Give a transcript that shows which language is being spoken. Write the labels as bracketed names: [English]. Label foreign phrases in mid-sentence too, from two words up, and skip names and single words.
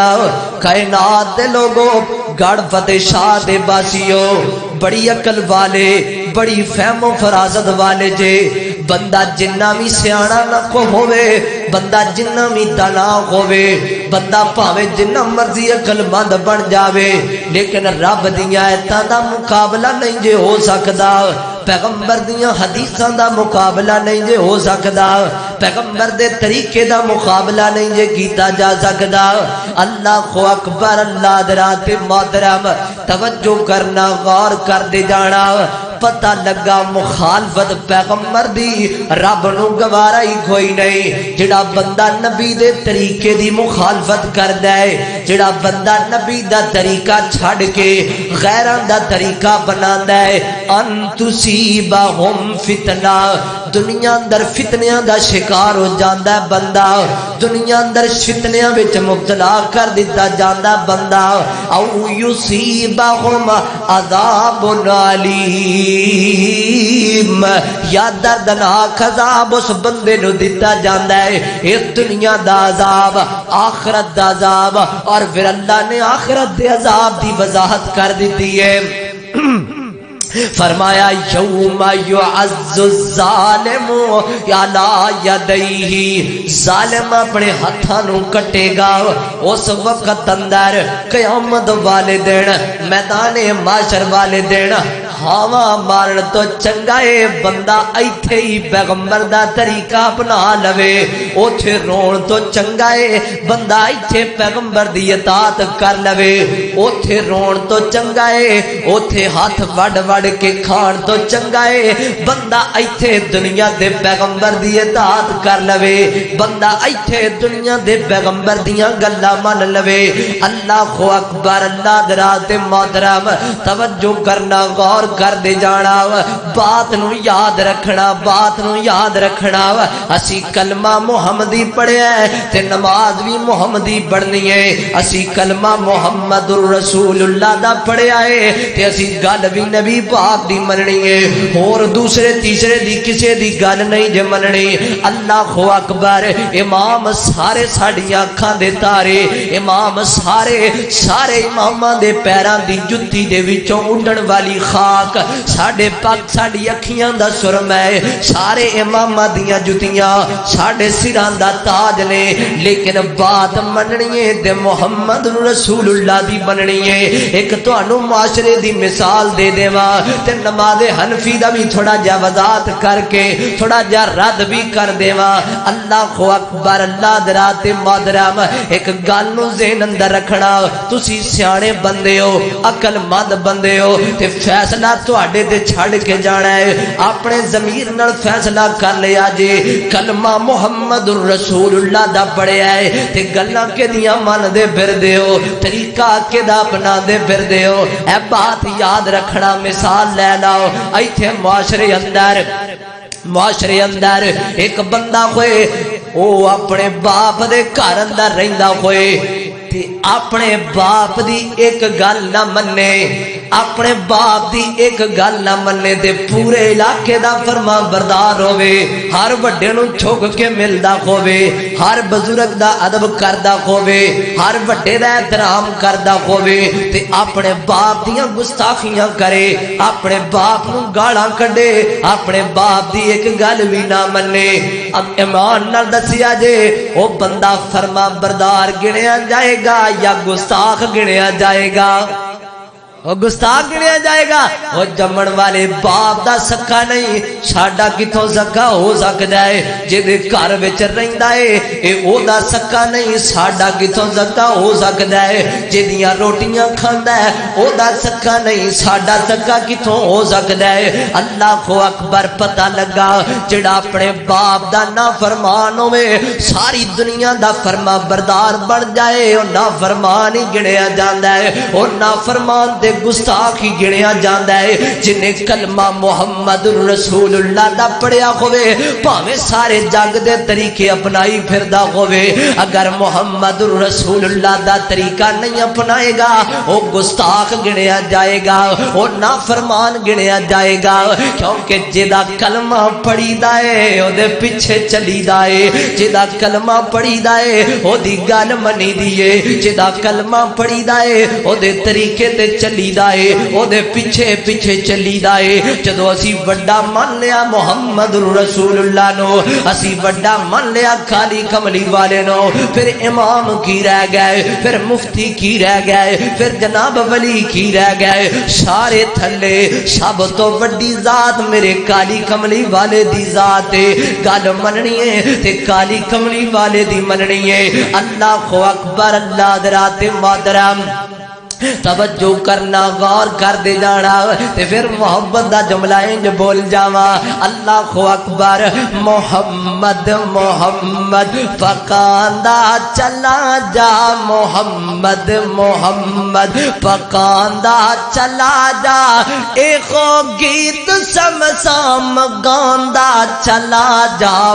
[Punjabi] کائنات دے لوگوں، گڑھ فتح شاہ دے باسیو، بڑی عقل والے، بڑی فہم و فراست والے جے۔ بندہ جنہ بھی سیانا نہ کو ہوئے، بندہ جنہ بھی دانا ہوئے، بندہ پاوے جنہ مرضی عقل مند بن جاوے، لیکن رب دیاں ایتاں دا مقابلہ نہیں جے ہو سکدا، پیغمبر دیاں حدیثاں دا مقابلہ نہیں جے ہو سکدا، پیغمبر دے طریقے دا مقابلہ نہیں جے کیتا جا سکدا۔ [Arabic] اللہ اکبر، [Punjabi] اللہ حضرات محترم توجہ کرنا، غور کر دے جانا۔ پتہ لگا مخالفت پیغمبر دی رب نو گوارا ہی کوئی نہیں۔ جڑا بندہ نبی دے طریقے دی مخالفت کردا ہے، جڑا بندہ نبی دا طریقہ چھڑ کے غیران دا طریقہ بناندا ہے، ان [Arabic] تصیبہم فتنہ، [Punjabi] دنیا اندر فتنیاں دا شکار ہو جاندا ہے بندہ، دنیا اندر فتنیاں وچ مبتلا کر دیتا جاندا بندہ، [Arabic] او یصیبہم عذاب علیم، [Punjabi] یا دردناک عذاب اس بندے نو دیتا جاندا ہے۔ اس دنیا دا عذاب، آخرت دا عذاب، اور پھر اللہ نے آخرت دے عذاب دی وضاحت کر دیتی ہے۔ فرمایا [Arabic] یوم یعز الظالم علی یدیہ، [Punjabi] ظالم اپنے ہاتھاں نو کٹے گا اس وقت اندر، قیامت والے دن، میدان معاشر والے دن، ہاواں مارن تو چنگا ہے بندہ ایتھے ہی پیغمبر دا طریقہ اپنا لوے، اوتھے رون تو چنگا ہے بندہ ایتھے پیغمبر دی اطاعت کر لوے، اوتھے رون تو چنگا ہے اوتھے ہاتھ وڈ وڈ کے کھان تو چنگا ہے بندہ ایتھے دنیا دے پیغمبر دی اطاعت کر لوے، بندہ ایتھے دنیا دے پیغمبر دیاں گلاں من لوے۔ [Arabic] اللہ اکبر، [Punjabi] اللہ درات محترم توجہ کرنا، غور کر دے جانا، بات نو یاد رکھنا، بات نو یاد رکھنا۔ اسی کلمہ محمدی پڑھیا ہے تے نماز بھی محمدی پڑھنی ہے، اسی کلمہ [Arabic] محمد الرسول اللہ [Punjabi] دا پڑھیا ہے تے اسی گل بھی نبی پاک دی مننی ہے، اور دوسرے تیسرے دی کسے دی گل نہیں جے مننی۔ [Arabic] اللہ اکبر، [Punjabi] امام سارے ساڈیاں اکھاں دے تارے، امام سارے اماماں دے پیراں دی جُتی دے وچوں اڈن والی خاک، ساڈے پاک ساڈی اکھیاں دا سرما ہے، سارے اماماں دیاں جُتیاں ساڈے سراں دا تاج نے، لیکن بات مننی ہے تے [Arabic] محمد رسول اللہ [Punjabi] دی مننی ہے۔ ایک تانوں معاشرے دی مثال دے دیواں تے نماز حنفی دا بھی تھوڑا جا وضاحت کر کے تھوڑا جا رد بھی کر دیواں۔ [Arabic] اللہ اکبر، [Punjabi] اللہ درات محترم، ایک گل نو ذہن اندر رکھنا، تسی سیانے بندے ہو، عقل مند بندے ہو تے فیصلہ تواڈے تے چھڑ کے جانا ہے، اپنے ضمیر نال فیصلہ کر لیا جے کلمہ [Arabic] محمد الرسول اللہ [Punjabi] دا پڑھیا ہے تے گلاں کے دیاں من دے پھردے ہو، طریقہ کے دا اپنا دے پھردے ہو۔ اے بات یاد رکھنا، مثال لے لاؤ، ایتھے معاشرے اندر ایک بندہ ہوئے، او اپنے باپ دے گھر اندر رہندا ہوئے تے اپنے باپ دی ایک گل نہ منے، اپنے باپ دی ایک گل نہ منے تے پورے علاقے دا فرما بردار ہوئے، ہر بڑے نو چھک کے ملدا ہوئے، ہر بزرگ دا ادب کردا ہوئے، ہر بڑے دا احترام کردا ہوئے تے اپنے باپ دیاں گستاخیاں کرے، اپنے باپ نو گالاں کڈے، اپنے باپ دی ایک گل بھی نہ منے۔ اب ایمان نال دسیا جے او بندہ فرما بردار گنیا جائے گا یا گستاخ گنیا جائے گا؟ وہ گستاخ گنیا جائے گا۔ وہ جمن والے باپ دا سکا نہیں، ساڈا کتوں سکا ہو سکتا ہے؟ جے گھر وچ رہندا ہے اے او دا سکا نہیں، ساڈا کتوں سکا ہو سکتا ہے؟ جدیاں روٹیاں کھاندا ہے او دا سکا نہیں، ساڈا سکا کتوں ہو سکتا ہے؟ [Arabic] اللہ اکبر، [Punjabi] پتہ لگا جڑا اپنے باپ دا نافرمان ہوے ساری دنیا دا فرما بردار بن جائے، او نافرمان ہی گنیا جاندا ہے، او نافرمان دے گستاخ ہی گنیا جاندا ہے۔ جنہیں کلمہ [Arabic] محمد رسول اللہ [Punjabi] دا پڑھیا ہوئے پاویں سارے جگ دے طریقے اپنائی پھردا ہوئے، اگر [Arabic] محمد رسول اللہ [Punjabi] دا طریقہ نہیں اپنائے گا وہ گستاخ گنیا جائے گا، وہ نافرمان گنیا جائے گا، کیونکہ جدا کلمہ پڑھی دائے او دے پیچھے چلی دائے، جدا کلمہ پڑھی دائے او دی گل منی دیے، جدا کلمہ پڑھی دائے او دے طریقے تے چلی دائے، او دے پیچھے پیچھے چلی دائے۔ جدو اسی وڈا من لیا [Arabic] محمد رسول اللہ [Punjabi] نو، اسی وڈا من لیا کالی کملی والے نو، پھر امام کی رہ گئے، پھر مفتی کی رہ گئے، پھر جناب ولی کی رہ گئے، سارے تھلے سب تو وڈی ذات میرے کالی کملی والے دی ذات ہے، گل مننی ہے تے کالی کملی والے دی مننی ہے۔ [Arabic] اللہ اکبر، [Punjabi] اللہ درات محترم توجہ کرنا، غور کر دے جانا تے پھر محبت دا جملہ انج بول جاواں، [Arabic] اللہ اکبر، [Punjabi] محمد محمد پکاندا چلا جا، محمد محمد پکاندا چلا جا، ایکو گیت سمسام گاندا چلا جا،